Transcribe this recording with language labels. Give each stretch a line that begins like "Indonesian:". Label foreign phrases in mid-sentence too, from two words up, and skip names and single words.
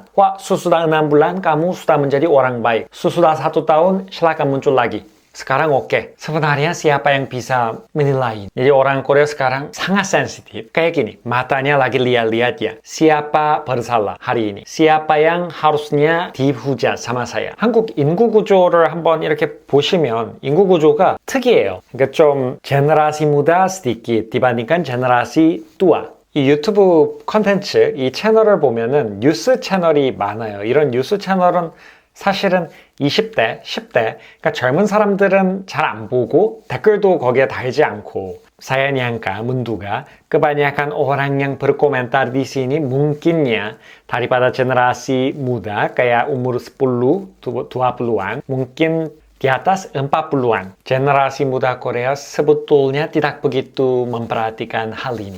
Indonesian: Wah, sesudah 6 bulan kamu sudah menjadi orang baik. Sesudah 1 tahun, silakan muncul lagi. Sekarang oke. Sebenarnya siapa yang bisa menilai? Jadi orang Korea sekarang sangat sensitif. Kayak gini, matanya lagi lihat-lihat ya. Siapa bersalah hari ini? Siapa yang harusnya dihujat sama saya?
Korean: 한국 인구 구조를 한번 이렇게 보시면 인구 구조가 특이해요. 그러니까 좀
Indonesian: generasi muda sedikit dibandingkan generasi tua.
Korean: 이 유튜브 컨텐츠, 이 채널을 보면은 뉴스 채널이 많아요. 이런 뉴스 채널은 사실은 20대, 10대, 그러니까 젊은 사람들은 잘 안 보고 댓글도 거기에 달지 않고
Indonesian: saya nyangka menduga kebanyakan orang yang berkomentar di sini mungkinnya daripada generasi muda kayak umur 10, 20-an mungkin di atas 40-an. Generasi muda Korea sebetulnya tidak begitu memperhatikan hal ini.